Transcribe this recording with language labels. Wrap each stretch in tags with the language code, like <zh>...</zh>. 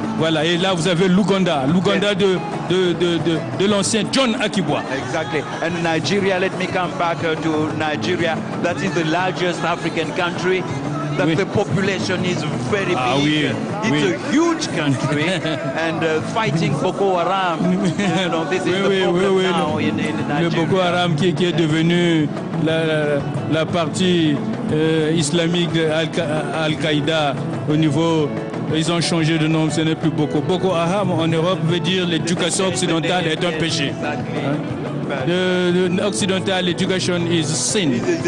<fr>Voilà, et là vous avez l'Ouganda de l'ancien John Akibwa.</fr> <en>Exactly. And Nigeria, let me come back to Nigeria. That is the largest African country. That the population is very big. It's a huge country, and fighting Boko Haram, this is the problem now in Nigeria.</en> <fr>Le Boko Haram qui est devenu la partie islamique de Al-Qaïda au niveau. Ils ont changé de nom, ce n'est plus Boko. Boko Haram en Europe veut dire l'éducation occidentale est un péché.</fr> <en>Occidental education is sin.</en>